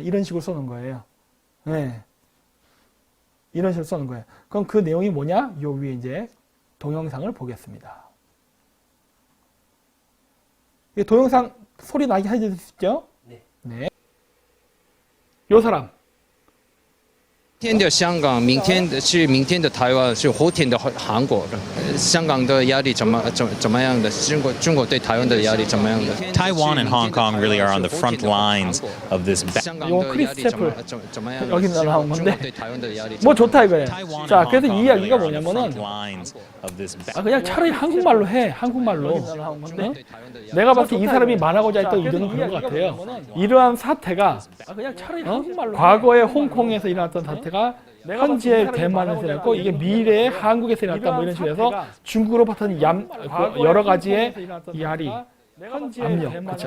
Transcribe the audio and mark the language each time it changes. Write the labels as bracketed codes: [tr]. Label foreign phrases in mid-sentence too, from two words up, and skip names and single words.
[ko] 이런 식으로 써는 거예요. 네. 이런 식으로 써는 거예요. 그럼 그 내용이 뭐냐? 요 위에 이제 동영상을 보겠습니다. 이 동영상 소리 나게 해주시죠? 네. 네. 요 사람. [zh] 今天的香港，明天的是明天的台湾，是后天的韩国。香港的压力怎么样的？中国对台湾的压力怎么样的？ [en] Taiwan and Hong Kong really are on the front lines of this battle. [zh] 香港 [ko] 요 [zh] 的 [ko] 크리스 [zh] 压力 [ko] 채플 [zh] 怎么样的？ [ko] 여기 나온 [zh] 中 [ko] 건데 [zh] 国对台湾的压力 [ko] 뭐 좋다 이거예요. [en] Taiwan [ko] 자, [en] and [ko] 그래서 [en] Hong [ko] 이 [en] Kong [ko] 이야기가 [en] really are on the [ko] 뭐냐면은 [en] front lines of this battle. [ko] 그냥 차라리 한국말로 해. 한국말로. 어? 내가 봤을 때 이 사람이 말하고자 했던 의도는 그런 것 같아요. 이러한 사태가 과거에 홍콩에서 일어났던 사태가 현재 대만에서 일어났고 이게 미래에 한국에서 일어났다 뭐 이런 식으로 해서 중국으로부터는 여러 가지의 야리, 압력, 그렇죠?